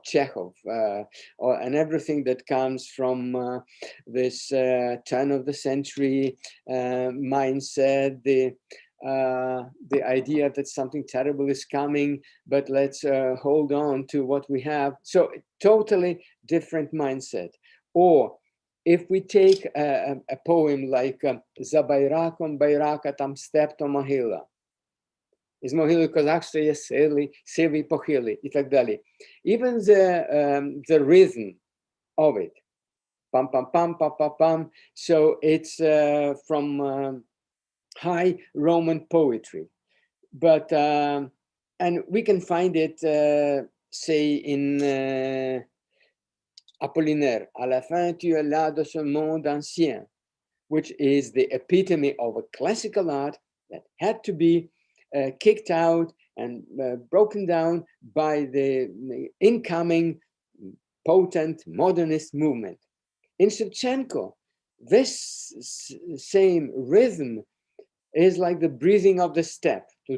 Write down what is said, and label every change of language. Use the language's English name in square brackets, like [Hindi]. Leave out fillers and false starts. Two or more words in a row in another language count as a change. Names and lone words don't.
[English] Chekhov, and everything that comes from this turn of the century mindset, the idea that something terrible is coming, but let's hold on to what we have. So totally different mindset. Or if we take a poem like [Ukrainian] За байраком байрака там степ то могила. Із могили козак стає сивий похилий, і так далі. [English] Even the rhythm of it, pam pam pam pam pam pam. So it's from high Roman poetry, but And we can find it, say, in Apollinaire, [French] à la fin tu es là de ce monde ancien, [English] which is the epitome of a classical art that had to be kicked out and broken down by the incoming potent modernist movement. In Shevchenko, this same rhythm is like the breathing of the steppe.